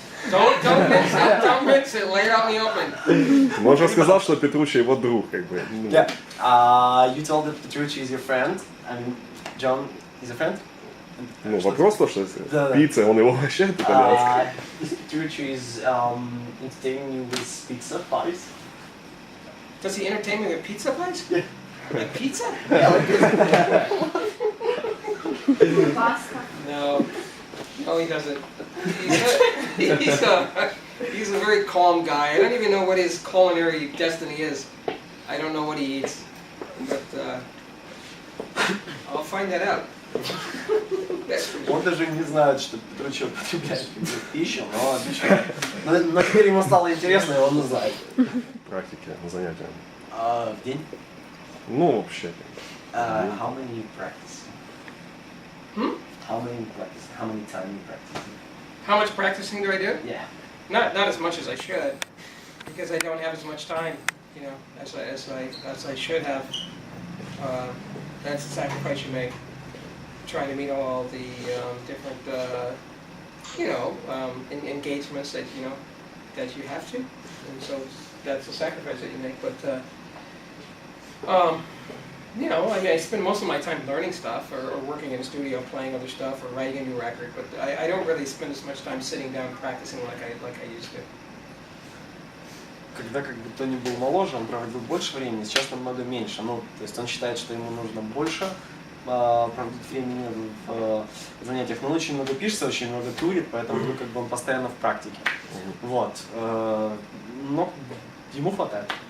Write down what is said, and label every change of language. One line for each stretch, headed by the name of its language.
English: Don't mix it, lay it out in the open.
Russian: Он уже сказал, что Петруччи его друг, как бы.
English: Yeah. You told that Petrucci is your friend. I mean, John is a friend.
Russian: Ну, вопрос то, что Да. пицца, он его угощает итальянский.
English: Petrucci is entertaining you with pizza parties. Does he entertain me with pizza pies? Yeah. Like pizza? Pasta. No, he doesn't. He's a very calm guy. I don't even know what his culinary destiny is. I don't know what he eats, but I'll find that out.
Russian: Он даже не знает, что Петручев потребляет пищу, но обещает. Но теперь ему стало интересно, и он знает. Практики, занятия. В день? Ну, вообще.
English: How many practice? How many practice? How many time you practice? How much practicing do I do? Yeah. Not as much as I should, because I don't have as much time, you know, as I should have. That's the sacrifice you make, trying to meet all the different, engagements that that you have to, and so that's the sacrifice that you make. But I mean, I spend most of my time learning stuff, or working in a studio, playing other stuff, or writing a new record. But I don't really spend as much time sitting down practicing like I used to.
Russian: Когда как бы Тони был моложе, он проводил больше времени, сейчас намного меньше. Ну, то есть он считает, что ему нужно больше проводить времени в занятиях. Но он очень много пишется, очень много турит, поэтому как бы он постоянно в практике. Вот. Но ему хватает.